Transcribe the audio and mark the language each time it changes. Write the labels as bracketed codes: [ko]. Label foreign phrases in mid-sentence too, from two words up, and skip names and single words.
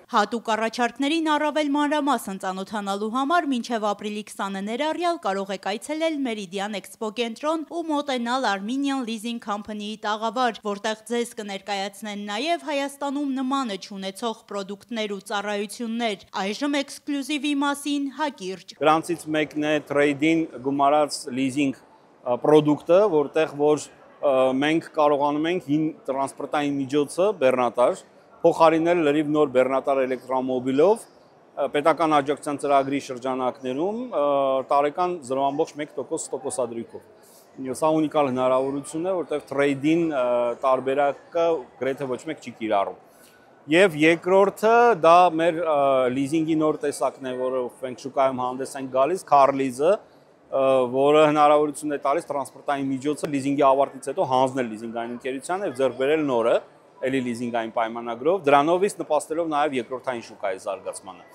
[hy] Հատուկ առաջարկներին առավել մանրամասն ծանոթանալու համար մինչև ապրիլի 20-ը ներառյալ կարող եք այցելել Meridian Expo կենտրոն ու մոտենալ Armenian Leasing Company-ի տաղավար, որտեղ ձեզ կներկայացնեն նաև Հայաստանում նմանը չունեցող պրոդուկտներ ու ծառայություններ։ Այժմ էքսկլյուզիվի մասին հակիրճ։ Դրանցից մեկն է trade-in գումարած leasing պրոդուկտը, որտեղ որ մենք կարողանում ենք հին տրանսպորտային միջոցը բեռնատար փոխարինել լրիվ նոր բեռնատար էլեկտրոմոբիլով պետական աջակցության ծրագրի շրջանակներում տարեկան 0.1% տոկոսադրույքով։ Սա ունիկալ հնարավորություն է, որտեղ trade-in տարբերակը գրեթե ոչ մեկ չի կիրառում։ Եվ երկրորդը դա մեր լիզինգի նոր տեսակն է, որը մենք շուկայում հանդես ենք գալիս, [en] car lease- [hy] ը, որը հնարավորություն է տալիս տրանսպորտային միջոցը լիզինգի ավարտից հետո հանձնել լիզինգային ընկերությանը եւ ձեռք բերել նորը, ելի լիզինգային պայմանագրով, դրանով իսկ նպաստելով նաեւ երկրորդային շուկայի զարգացմանը։